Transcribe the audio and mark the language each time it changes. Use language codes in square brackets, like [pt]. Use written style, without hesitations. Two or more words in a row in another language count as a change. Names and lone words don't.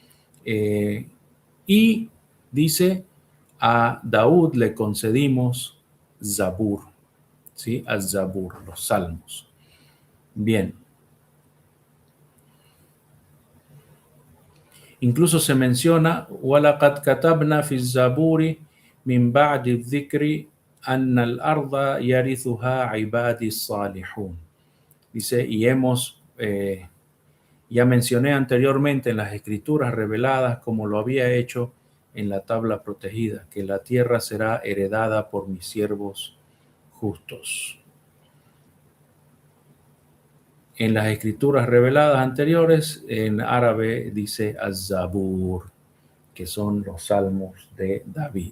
[es] Y dice, a Daud le concedimos Zabur, ¿sí? Az-Zabur, los salmos. Bien. Incluso se menciona, [ar] وَلَقَدْ كَتَبْنَا فِي الزَّبُورِ مِنْ بَعْدِ الذِّكْرِ أَنَّ الْأَرْضَ يَرِثُهَا عِبَادِي الصَّالِحُونَ. [es] Dice, y ya mencioné anteriormente en las escrituras reveladas, como lo había hecho en la tabla protegida, que la tierra será heredada por mis siervos justos. En las escrituras reveladas anteriores, en árabe dice Az-Zabur, que son los salmos de David.